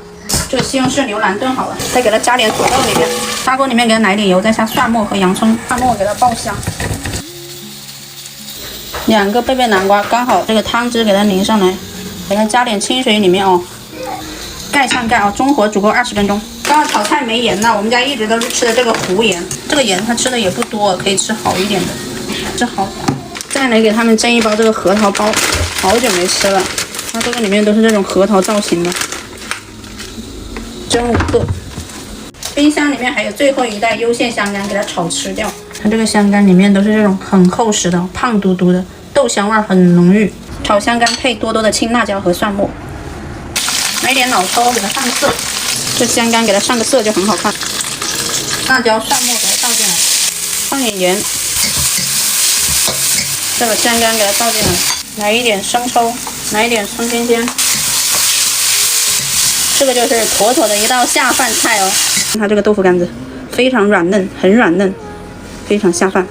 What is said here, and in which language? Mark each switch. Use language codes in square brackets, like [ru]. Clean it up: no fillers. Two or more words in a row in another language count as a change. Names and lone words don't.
[zh] 這個西紅柿牛腩燉好了，再給它加點土豆裡面，砂鍋裡面給它來點油，再下蒜末和洋蔥，蒜末給它爆香。2個貝貝南瓜，剛好這個湯汁給它淋上來，給它加點清水裡面哦，蓋上蓋哦，中火煮夠20分鐘。剛剛炒菜沒鹽呢，我們家一直都是吃的這個湖鹽，這個鹽它吃的也不多，可以吃好一點的，吃好。再來給他們蒸一包這個核桃包，好久沒吃了。它這個裡面都是這種核桃造型的，蒸5個。冰箱裡面還有最後一袋優蟹香乾，給它炒吃掉。它這個香乾裡面都是這種很厚實的、胖嘟嘟的，豆香味很濃郁。炒香乾配多多的青辣椒和蒜末，來點老抽給它上色，這香乾給它上個色就很好看。辣椒、蒜末給它倒進來，放點鹽。這個香乾給它倒進來，來一點生抽，來一點蔥鮮鮮，這個就是妥妥的一道下飯菜哦。它這個豆腐乾子非常軟嫩，很軟嫩，非常下飯。